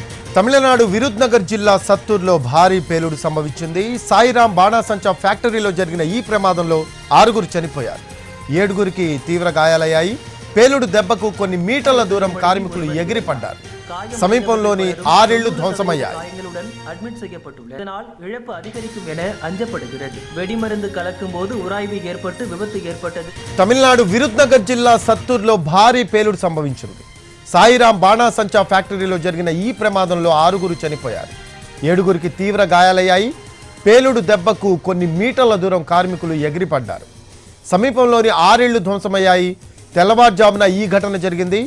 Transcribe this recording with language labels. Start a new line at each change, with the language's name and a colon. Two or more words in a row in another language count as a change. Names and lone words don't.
Telugu: తమిళనాడు విరుద్నగర్ జిల్లా సత్తూరులో భారీ పేలుడు సంభవించింది. సాయిరాం బాణాసంచా ఫ్యాక్టరీలో జరిగిన ఈ ప్రమాదంలో 6 చనిపోయారు, 7 తీవ్ర గాయాలయ్యాయి. పేలుడు దెబ్బకు కొన్ని మీటర్ల దూరం కార్మికులు ఎగిరిపడ్డారు. సమీపంలోని 6 ఇళ్లు ధ్వంసమయ్యాయి.
Tamil: இழப்பு அதிகரிக்கும் என அஞ்சப்படுகிறது. வெடிமருந்து கலக்கும் போது உராய்வு ஏற்பட்டு விபத்து ஏற்பட்டது.
Telugu: తమిళనాడు విరుద్నగర్ జిల్లా సత్తూరులో భారీ పేలుడు సంభవించింది. సాయిరాం బాణాసంచా ఫ్యాక్టరీలో జరిగిన ఈ ప్రమాదంలో 6 చనిపోయారు, 7 తీవ్ర గాయాలయ్యాయి. పేలుడు దెబ్బకు కొన్ని మీటర్ల దూరం కార్మికులు ఎగిరిపడ్డారు. సమీపంలోని 6 ఇళ్లు ధ్వంసమయ్యాయి. తెల్లవారుజామున ఈ ఘటన జరిగింది.